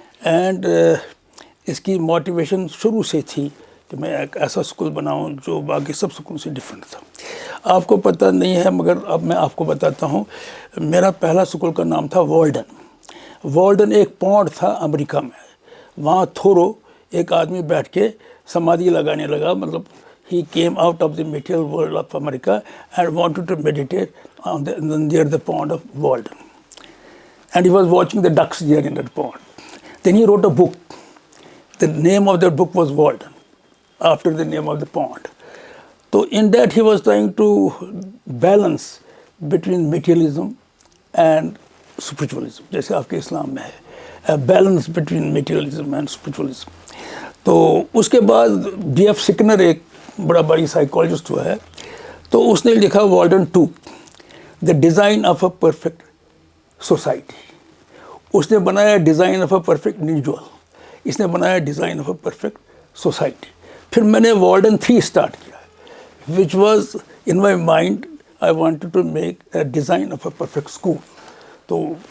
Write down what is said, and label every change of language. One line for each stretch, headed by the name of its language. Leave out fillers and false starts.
Urdu: And اس کی motivation شروع سے تھی کہ میں ایک ایسا اسکول بناؤں جو باقی سب اسکولوں سے ڈفرینٹ تھا۔ آپ کو پتہ نہیں ہے مگر اب میں آپ کو بتاتا ہوں، میرا پہلا اسکول کا نام تھا والڈن۔ والڈن ایک پونڈ تھا امریکہ میں، وہاں تھورو ایک آدمی بیٹھ کے سمادھی لگانے لگا، مطلب
English: he came out of the material world of America and wanted to meditate near the pond of Walden. And he was watching the ducks there in that pond. Then he wrote a book. The name of that book was Walden, after the name of the pond. So in that he was trying to balance between materialism and spiritualism,
Urdu: جیسے آپ کے اسلام میں ہے
English: balance between materialism and spiritualism.
Urdu: تو اس کے بعد B.F. سکنر ایک بڑا بڑی سائیکالوجسٹ ہوا ہے، تو اس نے لکھا والڈن 2
English: The design of a perfect society.
Urdu: اس نے بنایا
English: design of a perfect individual,
Urdu: اس نے بنایا design of a perfect society. پھر میں نے والڈن 3 اسٹارٹ کیا،
English: Which was in my mind I wanted to make a design of a perfect school.
Urdu: تو